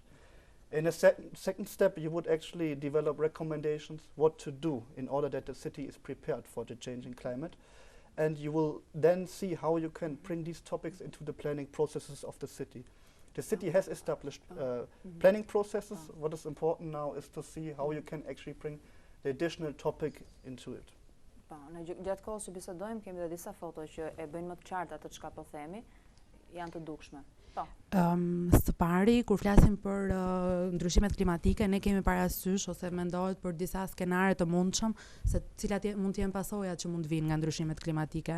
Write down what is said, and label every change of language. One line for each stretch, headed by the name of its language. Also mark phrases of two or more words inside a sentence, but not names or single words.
English: In a second step, you would actually develop recommendations what to do in order that the city is prepared for the changing climate. And you will then see how you can bring these topics into the planning processes of the city. The city has established planning processes. What is important now is to see how you can actually bring the additional topic into it.
Albanian: Në gjatë kohës që bisedojmë, kemi dhe disa foto që e bëjnë më të qarta atë çka po themi, janë të dukshme. Së pari, kur flasim për ndryshimet klimatike, ne kemi parasysh ose mendohet për disa skenare të mundshëm se cilat mund të jenë pasojat që mund të vinë nga ndryshimet klimatike.